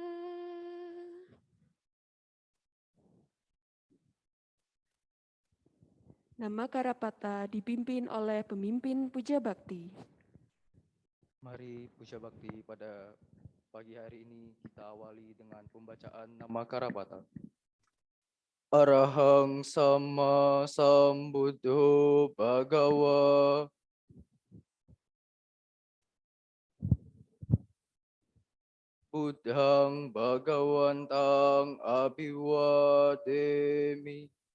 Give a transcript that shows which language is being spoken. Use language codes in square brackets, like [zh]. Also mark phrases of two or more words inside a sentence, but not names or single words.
[id] Nama Karapata dipimpin oleh pemimpin puja bakti. Mari puja bakti pada pagi hari ini kita awali dengan pembacaan nama Karapata. [pi] Arahang Sama Sambuddho Bhagawa. Buddhang Bhagawantang Abhiwademi.